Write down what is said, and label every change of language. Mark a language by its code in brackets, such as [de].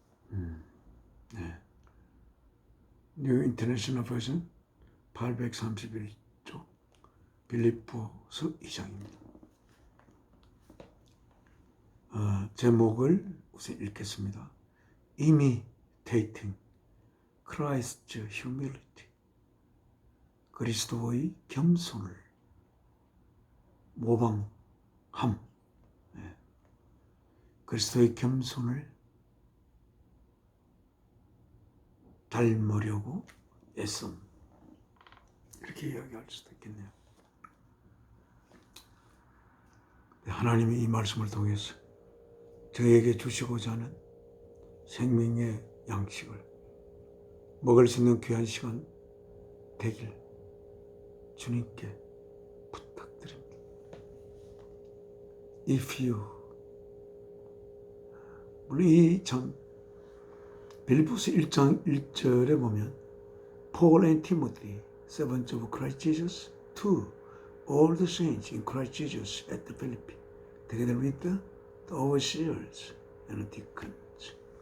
[ko] 네. New International Version 831쪽 빌립보서 2장입니다. 제목을 우선 읽겠습니다. [en] Imitating Christ's humility. [ko] 그리스도의 겸손을 모방함. 네. 그리스도의 겸손을 닮으려고 애씀. 이렇게 이야기할 수도 있겠네요. 하나님이 이 말씀을 통해서 저에게 주시고자 하는 생명의 양식을 먹을 수 있는 귀한 시간 되길 주님께 부탁드립니다. [en] If you, [ko] 물론 이 참 빌립보서 1장 1절에 보면 [en] Paul and Timothy, servants of Christ Jesus, to all the saints in Christ Jesus at the Philippi, together with the overseers and deacons.